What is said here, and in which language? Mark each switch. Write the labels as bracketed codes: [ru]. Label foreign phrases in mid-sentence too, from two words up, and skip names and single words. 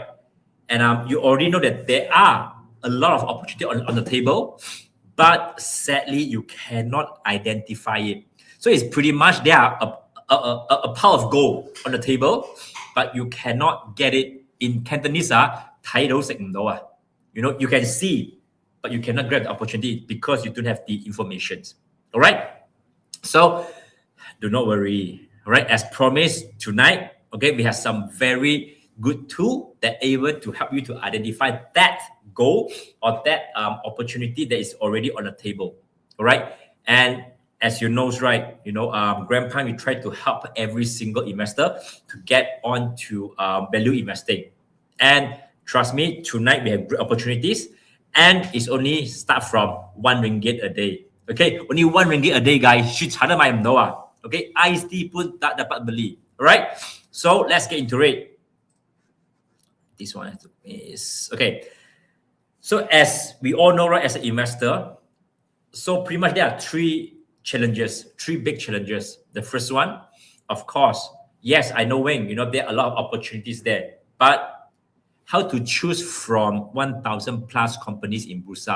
[en] And you already know that there are a lot of opportunity on the table, but sadly you cannot identify it. So it's pretty much there are a pile of gold on the table, but you cannot get it. In Cantonese, [yue] 睇到食唔到啊. [en] You can see, but you cannot grab the opportunity because you don't have the information. All right. So do not worry. All right. As promised tonight, okay, we have some very good tool that able to help you to identify that goal or that opportunity that is already on the table. All right. And as you know, right, Grandpa, we try to help every single investor to get on to value investing. And trust me, tonight we have great opportunities, and it's only start from 1 ringgit a day. Okay, only 1 ringgit a day, guys. [yue] 去查得買唔到啊. [ms] Okay, IST pun tak dapat beli. [en] Alright, so let's get into it. This one is okay. So as we all know, right, as an investor, so pretty much there are three big challenges. The first one, of course, yes, I know, Wayne, there are a lot of opportunities there, but how to choose from 1,000 plus companies in Bursa?